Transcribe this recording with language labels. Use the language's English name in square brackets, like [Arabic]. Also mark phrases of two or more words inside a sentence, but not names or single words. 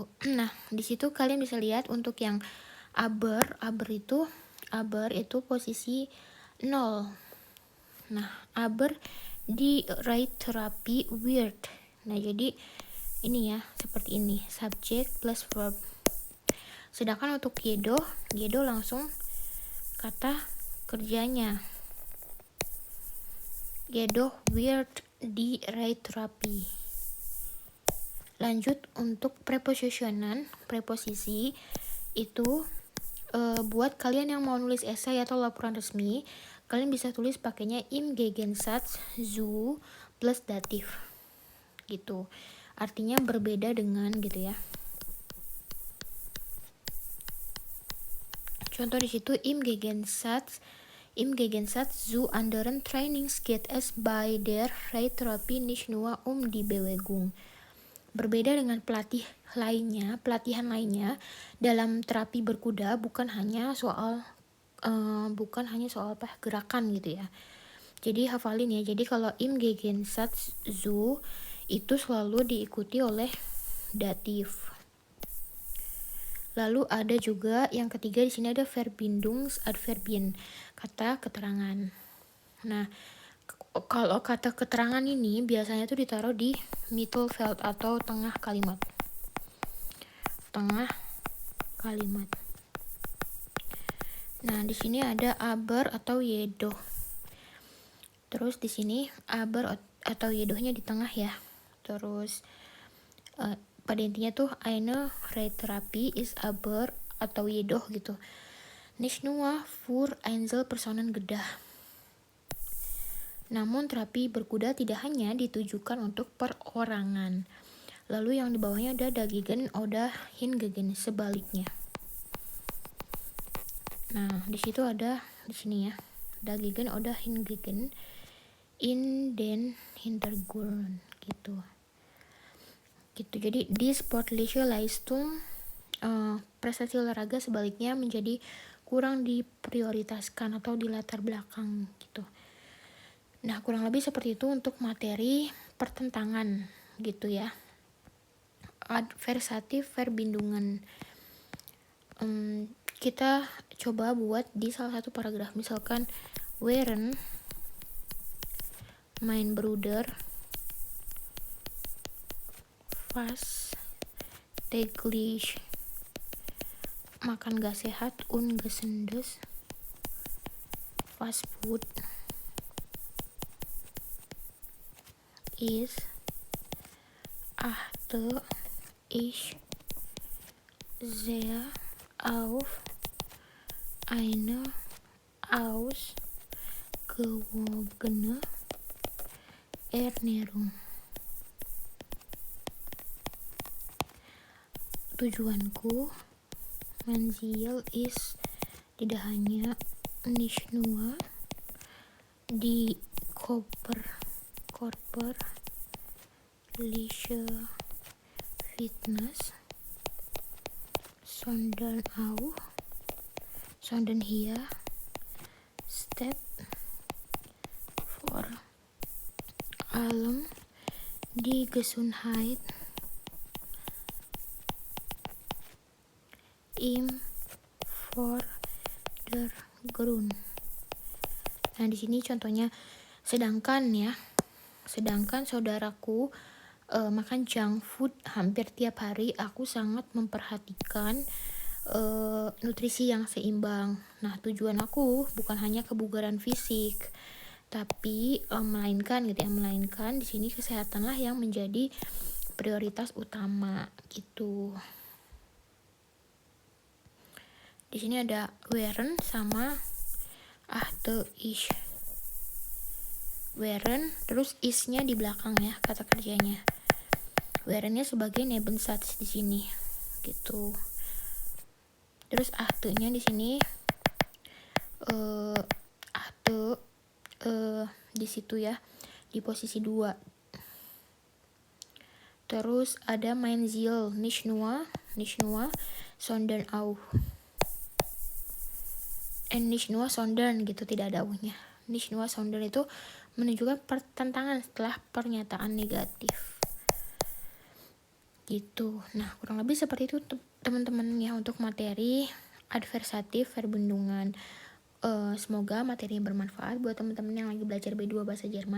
[Indonesian] Nah, di situ kalian bisa lihat untuk yang aber itu posisi 0. [German] Nah, aber di Reittherapie wird. [Indonesian] Nah, jadi ini ya, seperti ini, subject plus verb. Sedangkan untuk jedoch langsung kata kerjanya. [German] Jedoch wird die Reittherapie. [Indonesian] Lanjut untuk prepositionen, preposisi itu buat kalian yang mau nulis esai atau laporan resmi, kalian bisa tulis pakainya [German] im Gegensatz zu [Indonesian] plus datif. Gitu. Artinya berbeda dengan gitu ya. Contoh di situ, [German] im Gegensatz zu anderen Trainings geht es bei der Reittherapie nicht nur um die Bewegung. [Indonesian] berbeda dengan pelatihan lainnya dalam terapi berkuda bukan hanya soal gerakan gitu ya. Jadi hafalin ya. Jadi kalau [German] im Gegensatz zu [Indonesian] itu selalu diikuti oleh datif. Lalu ada juga yang ketiga di sini ada Verbindungsadverbien, kata keterangan. Nah, kalau kata keterangan ini biasanya tuh ditaruh di Mittelfeld atau tengah kalimat. Nah, di sini ada aber atau jedoch. Terus di sini aber atau jedochnya di tengah ya. Terus pada intinya tuh [German] eine Reitherapie ist aber [Indonesian] atau jedoch gitu. [German] Nicht nur für Einzelpersonen-Gedah. [Indonesian] Namun terapi berkuda tidak hanya ditujukan untuk perorangan. Lalu yang di bawahnya ada [German] dagegen oder hingegen, [Indonesian] sebaliknya. Nah, di situ ada di sini ya. [German] Dagegen oder hingegen in den Hintergrund gitu. [Indonesian] Jadi di [German] sportliche Leistung [Indonesian] prestasi olahraga sebaliknya menjadi kurang diprioritaskan atau di latar belakang gitu. Nah, kurang lebih seperti itu untuk materi pertentangan gitu ya. [German] Adversatif Verbindungen. [Indonesian] Kita coba buat di salah satu paragraf, misalkan [German] während mein Bruder fast täglich [Indonesian] makan gak sehat [German] ungesundes fast food ist achte ich sehr auf eine ausgewogene Ernährung. Tujuanku Manziel is [Indonesian] tidak hanya [German] nicht nur die körperliche Fitness, sondern hier steht vor allem die Gesundheit im Vordergrund. [Indonesian] Nah, di sini contohnya sedangkan saudaraku makan [English] junk food [Indonesian] hampir tiap hari, aku sangat memperhatikan nutrisi yang seimbang. Nah, tujuan aku bukan hanya kebugaran fisik, tapi melainkan di sini kesehatanlah yang menjadi prioritas utama gitu. Di sini ada während sama [German] achte ich. [Indonesian] Während terus is-nya di belakang ya, kata kerjanya. Während-nya sebagai Nebensatz di sini gitu. Terus achte-nya di sini achte di situ ya, di posisi 2. Terus ada [German] mein Ziel, nicht nur, sondern auch. Nicht nur, sondern [Indonesian] gitu, tidak ada auhnya. [German] Nicht nur, sondern [Indonesian] itu menunjukkan pertentangan setelah pernyataan negatif. Gitu. Nah, kurang lebih seperti itu teman-teman ya untuk materi adversatif Verbindungen. Semoga materinya bermanfaat buat teman-teman yang lagi belajar B2 bahasa Jerman.